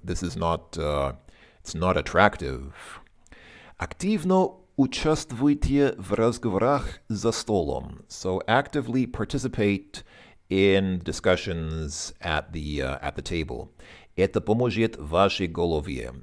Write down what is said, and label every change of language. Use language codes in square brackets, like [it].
[en] This is not, it's not attractive. [ru] Активно участвуйте в разговорах за столом. [en] So actively participate in discussions at the table. [ru] Это поможет вашей голове.